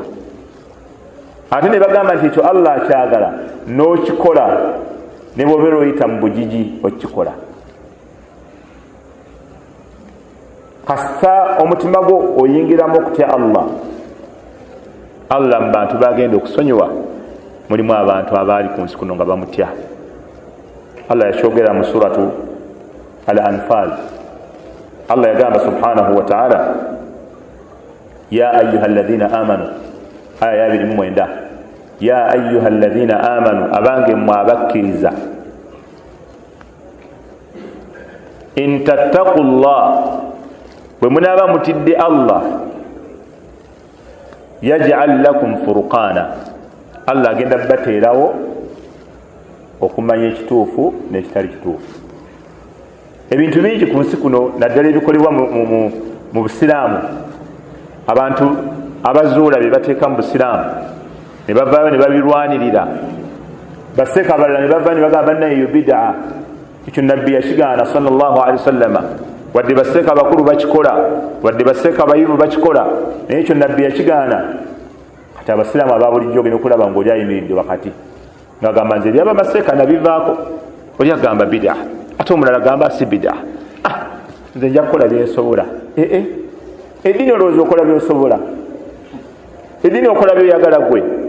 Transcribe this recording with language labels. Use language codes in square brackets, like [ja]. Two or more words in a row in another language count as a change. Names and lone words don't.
[lg] Ate ne bagamba nti ekyo Allah akyagala n'okikola, ne bw'obeera oyita mu bugigi okikola. Kasita omutima gwo oyingiramu okutya Allah, Allah mu bantu bagenda okusonyiwa mulimu abantu abaali ku nsi kuno nga bamutya. Allah yakyogera mu suratu Al-Anfal. [ar] Allah yagamba سبحانه وتعالى يا أيها الذين آمنوا آية 29 يا أيها الذين آمنوا, aya 29, ya ayyuha alladhina amanu, [lg] abange mmwe abakkiriza, [ar] إن تتقوا الله, [lg] bwe munaaba mutidde Allah, [ar] يجعل لكم فرقانا, [lg] Allah agenda bateerawo okumanya ekituufu n'ekitali kituufu. Ebintu bingi ku nsi kuno, naddala ebikolebwa mu busiraamu, abantu abazuula bye bateeka mu busiraamu ne bavaayo ne babirwanirira, baseeka abalala ne bavaayo ne bagamba bannaye eyo bid'a, ekyo nabbi yakigaana [ar] صلى الله عليه وسلم, [lg] wadde baseeka abakulu bakikola, wadde baseeka abayivu bakikola, naye ekyo nabbi yakigaana. Kati abasiraamu ababulijjo ogenda okulaba ng'oli ayimiridde wakati ng'agamba nze ebyaba maseeka nabivaako, oli agamba bid'a, ate omulala agamba si bid'a. Nze nja kukola byensobola. Eddiini olowooza okola byosobola, eddiini okola byoyagala gwe.